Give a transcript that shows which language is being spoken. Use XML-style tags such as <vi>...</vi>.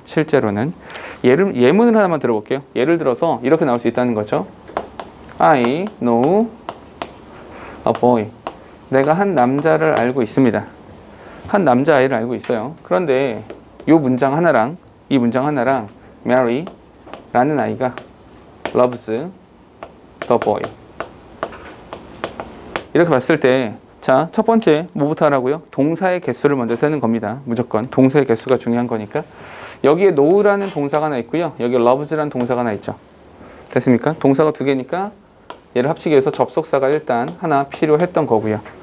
<ko>실제로는 예문을 하나만 들어볼게요. 예를 들어서 이렇게 나올 수 있다는 거죠.</ko> <en>I know a boy.</en> <ko>내가 한 남자를 알고 있습니다. 한 남자아이를 알고 있어요. 그런데 이 문장 하나랑 이 문장 하나랑 Mary라는 아이가</ko> <en>loves the boy.</en> <ko>이렇게 봤을 때, 자, 첫 번째 뭐부터 하라고요? 동사의 개수를 먼저 세는 겁니다. 무조건 동사의 개수가 중요한 거니까. 여기에 know라는 동사가 하나 있고요. 여기 loves라는 동사가 하나 있죠. 됐습니까? 동사가 두 개니까 얘를 합치기 위해서 접속사가 일단 하나 필요했던 거고요.</ko>